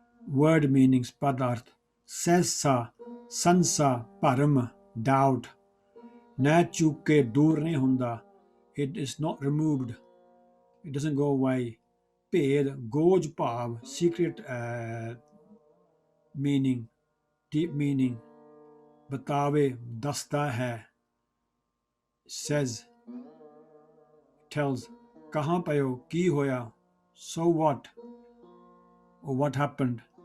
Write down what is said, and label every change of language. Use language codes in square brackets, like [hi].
[pa] Word meanings ਪਦਾਰਥ। ਸਹਿਸਾ ਸੰਸਾ ਭਰਮ doubt, ਨਾ ਚੁੱਕੇ ਦੂਰ ਨਹੀਂ ਹੁੰਦਾ, [en] it is not removed, it doesn't go away। [pa] ਭੇਦ ਗੋਜ ਭਾਵ [en] secret meaning, deep meaning। [pa] ਬਤਾਵੇ ਦੱਸਦਾ ਹੈ, [en] says, tells। [pa] ਕਹਾਂ ਪਇਓ ਕੀ ਹੋਇਆ, [en] so what, or what happened।